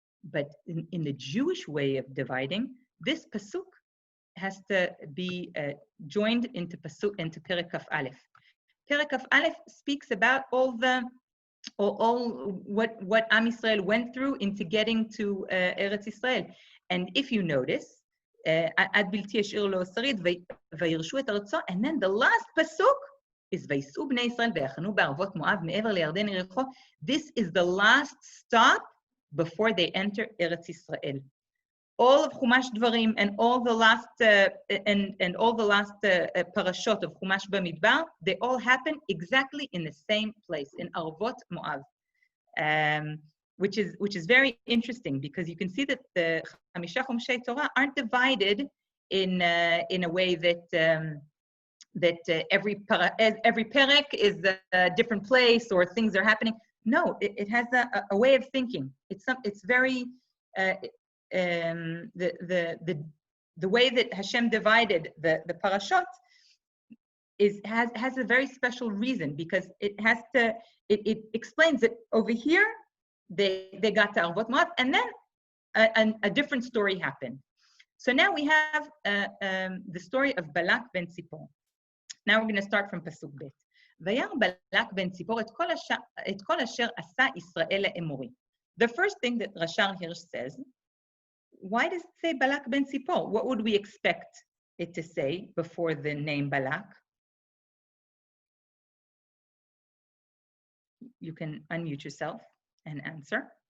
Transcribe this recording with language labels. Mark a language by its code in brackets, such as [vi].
[en] But in the Jewish way of dividing, this pasuk has to be joined into Perek Kaf Aleph. Perek Kaf Aleph speaks about all what Am Yisrael went through into getting to Eretz Yisrael. And if you notice, [he] עד בלתי ישאיר לו שריד וירשו את ארצו, [en] and then the last pasuk is [he] ויסעו בני ישראל ויחנו בערבות מואב מעבר לירדן יריחו. [en] This is the last stop before they enter Eretz Yisrael. All of Chumash Dvarim and all the last parashot of Chumash Bamidbar, they all happen exactly in the same place, in Arvot Moab. Which is very interesting, because you can see that the Chamisha Chumshei Torah aren't divided in a way that every perek is a different place or things are happening. No, it has a way of thinking. It's very the way that Hashem divided the parashot has a very special reason, because it explains that over here they got to Arvot Moab, and then a different story happened. So now we have the story of Balak ben Tzipor. Now we're going to start from Pasuk Bet. [he] וירא בלק בן ציפור את כל אשר עשה ישראל לאמורי. [en] The first thing that Rashar Hirsch says, why does it say Balak ben Tzipor? What would we expect it to say before the name Balak? You can unmute yourself and answer.